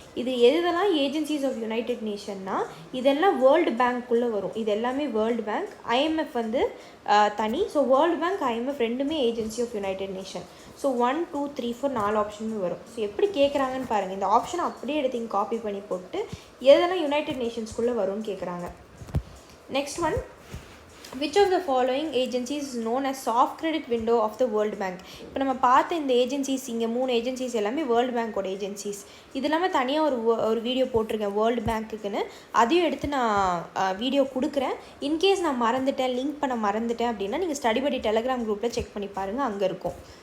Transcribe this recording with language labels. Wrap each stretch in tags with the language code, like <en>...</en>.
<ta>இது எதெல்லாம் agencies of United நேஷன்னா இதெல்லாம் வேர்ல்டு பேங்க்குள்ளே வரும். இது எல்லாமே வேர்ல்டு பேங்க், ஐஎம்எஃப் வந்து தனி. ஸோ வேர்ல்டு பேங்க் ஐஎம்எஃப் ரெண்டுமே agency of United nation. So 1, 2, 3, 4 4 ஆப்ஷனுமே வரும். ஸோ எப்படி கேட்குறாங்கன்னு பாருங்கள். இந்த ஆப்ஷனை அப்படியே எடுத்து இங்கே காப்பி பண்ணி போட்டு எதெல்லாம் யுனைடெட் நேஷன்ஸ்குள்ளே வரும்னு கேட்குறாங்க.</ta> <en>Next one, which of the following agencies is known as soft credit window of the world bank.</en> <ta>இப்போ நம்ம பார்த்த இந்த ஏஜென்சிஸ், இங்கே 3 ஏஜென்சிஸ் எல்லாமே வேர்ல்டு பேங்க்கோட ஏஜென்சிஸ். இது இல்லாமல் தனியாக ஒரு வீடியோ போட்டிருக்கேன் வேர்ல்டு பேங்க்குன்னு, அதையும் எடுத்து நான் வீடியோ கொடுக்குறேன். இன்கேஸ் நான் மறந்துட்டேன், லிங்க் பண்ண மறந்துட்டேன் அப்படின்னா நீங்கள் ஸ்டடி படி டெலகிராம் குரூப்பில் செக் பண்ணி பாருங்கள், அங்கே இருக்கும்.</ta>